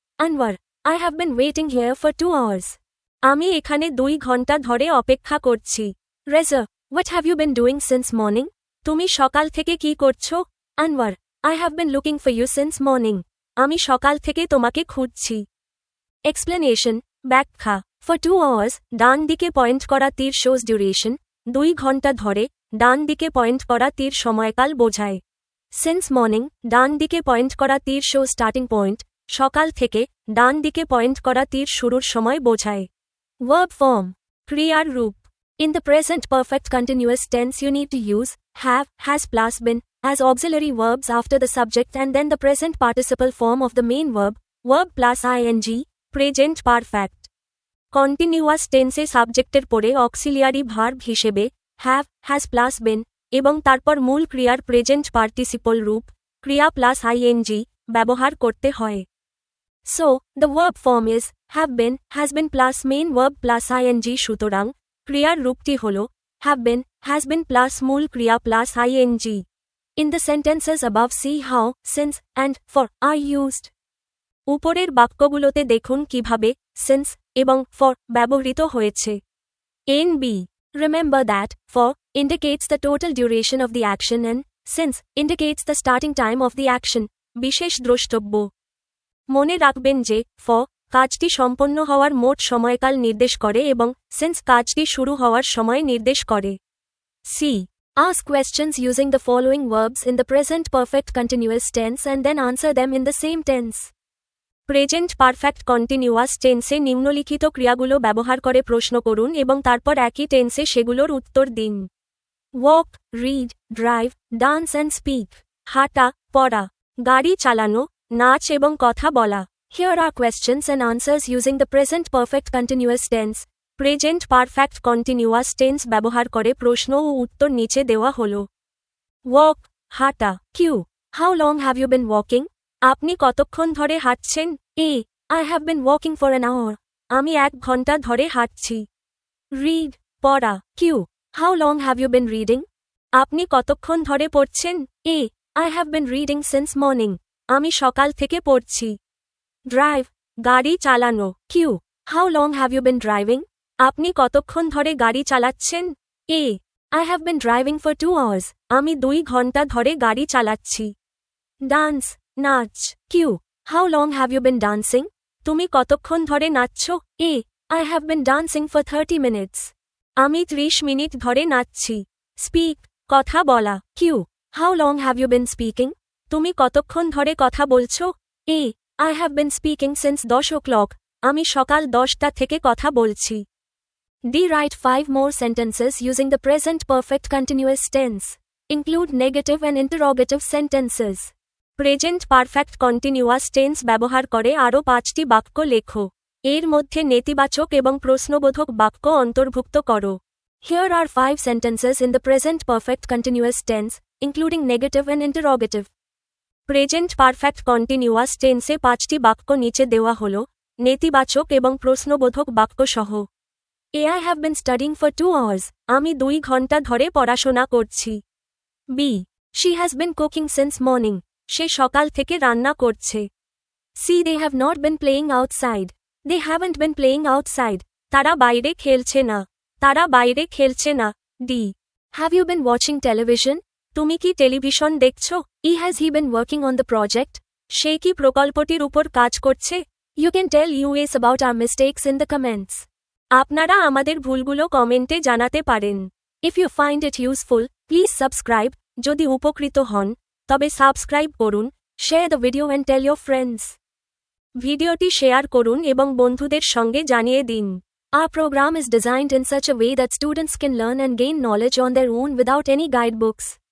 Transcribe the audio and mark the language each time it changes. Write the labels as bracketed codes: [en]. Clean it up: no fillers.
[en] Anwar, I have been waiting here for 2 hours. [bn] আমি এখানে 2 ঘন্টা ধরে অপেক্ষা করছি। [en] Reza, what have you been doing since morning? [bn] তুমি সকাল থেকে কি করছো? [en] Anwar, I have been looking for you since morning. [bn] আমি সকাল থেকে তোমাকে খুঁজছি। [en] Explanation, ব্যাখ্যা। For 2 hours, [bn] ডান দিকে পয়েন্ট করা তীর [en] shows duration, [bn] 2 ঘন্টা ধরে, ডান দিকে পয়েন্ট করা তীর সময়কাল বোঝায়। [en] Since morning, [bn] ডান দিকে পয়েন্ট করা তীর [en] shows starting point, [bn] সকাল থেকে, ডান দিকে পয়েন্ট করা তীর শুরুর সময় বোঝায়। ভার্ব ফর্ম, ক্রিয়ার রূপ। [en] In the present perfect continuous tense you need to use have, has plus been as auxiliary verbs after the subject and then the present participle form of the main verb, verb plus ing, present perfect. [bn] Continuous tense এ সাবজেক্টের পরে auxiliary verb হিসেবে [en] have, has plus been [bn] এবং তারপর মূল ক্রিয়ার present participle রূপ ক্রিয়া plus ing ব্যবহার করতে হয়। [en] So, the verb form is have been, has been plus main verb plus ing [bn] সুতরাং ক্রিয়ার রূপটি হল [en] have been, has been plus [bn] মূল ক্রিয়া plus [en] ing. In the sentences above see how, since, and for are used. [bn] উপরের বাক্যগুলোতে দেখুন কিভাবে since এবং for ব্যবহৃত হয়েছে। [en] NB. Remember that for indicates the total duration of the action and since indicates the starting time of the action. [bn] বিশেষ দ্রষ্টব্য। মনে রাখবেন যে for কাজটি সম্পন্ন হওয়ার মোট সময়কাল নির্দেশ করে এবং since কাজটি শুরু হওয়ার সময় নির্দেশ করে। [en] C. Ask questions using the following verbs in the present perfect continuous tense and then answer them in the same tense. [bn] Present perfect continuous টেন্সে নিম্নলিখিত ক্রিয়াগুলো ব্যবহার করে প্রশ্ন করুন এবং তারপর একই টেন্সে সেগুলোর উত্তর দিন। [en] Walk, read, drive, dance and speak. [bn] হাঁটা, পড়া, গাড়ি চালানো, নাচ এবং কথা বলা। [en] Here are questions and answers using the present perfect continuous tense. [bn] Present perfect continuous tense ব্যবহার করে প্রশ্ন ও উত্তর নিচে দেওয়া হল। [en] Walk, হাঁটা। Q, how long have you been walking? [bn] আপনি কতক্ষণ ধরে হাঁটছেন? [en] A, I have been walking for an hour. [bn] আমি 1 ঘন্টা ধরে হাঁটছি। রিড, পড়া। [en] Q, how long have you been reading? [bn] আপনি কতক্ষণ ধরে পড়ছেন? [en] A, I have been reading since morning. [bn] আমি সকাল থেকে পড়ছি। [en] Drive, গাড়ি চালানো। Q, how long have you been driving? [bn] আপনি কতক্ষণ ধরে গাড়ি চালাচ্ছেন? [en] A, I have been driving for 2 hours. [bn] আমি 2 ঘন্টা ধরে গাড়ি চালাচ্ছি। ডান্স, নাচ। [en] Q, how long have you been dancing? [bn] তুমি কতক্ষণ ধরে নাচছ? [en] A, I have been dancing for 30 minutes. [bn] আমি 30 মিনিট ধরে নাচছি। [en] Speak, কথা বলা। Q, how long have you been speaking? [bn] তুমি কতক্ষণ ধরে কথা বলছ? [en] A, I have been speaking since 10 o'clock। [bn] আমি সকাল 10টা থেকে কথা বলছি। D. [en] Write 5 more sentences using the present perfect continuous tense. Include negative and interrogative sentences. [bn] Present perfect continuous tense ব্যবহার করে আরও 5টি বাক্য লেখো। এর মধ্যে নেতিবাচক এবং প্রশ্নবোধক বাক্য অন্তর্ভুক্ত করো। [en] Here are 5 sentences in the present perfect continuous tense, including negative and interrogative. [bn] Present perfect continuous টেন্সে 5টি বাক্য নিচে দেওয়া হল, নেতিবাচক এবং প্রশ্নবোধক বাক্য সহ। [en] A, I have been studying for 2 hours. [bn] আমি 2 ঘন্টা ধরে পড়াশোনা করছি। [en] B, she has been cooking since morning. [bn] সে সকাল থেকে রান্না করছে। [en] C, they have not been playing outside. They haven't been playing outside. [bn] তারা বাইরে খেলছে না। তারা বাইরে খেলছে না। [en] D, have you been watching television? [bn] তুমি কি টেলিভিশন দেখছ? [en] E, has he been working on the project? [bn] সে কি প্রকল্পটির উপর কাজ করছে? [en] You can tell us about our mistakes in the comments. [bn] আপনারা আমাদের ভুলগুলো কমেন্টে জানাতে পারেন। [en] If you find it useful, please subscribe. [bn] যদি উপকৃত হন তবে সাবস্ক্রাইব করুন। [en] Share the video and tell your friends. [bn] ভিডিওটি শেয়ার করুন এবং বন্ধুদের সঙ্গে জানিয়ে দিন। [en] Our program is designed in such a way that students can learn and gain knowledge on their own without any guidebooks.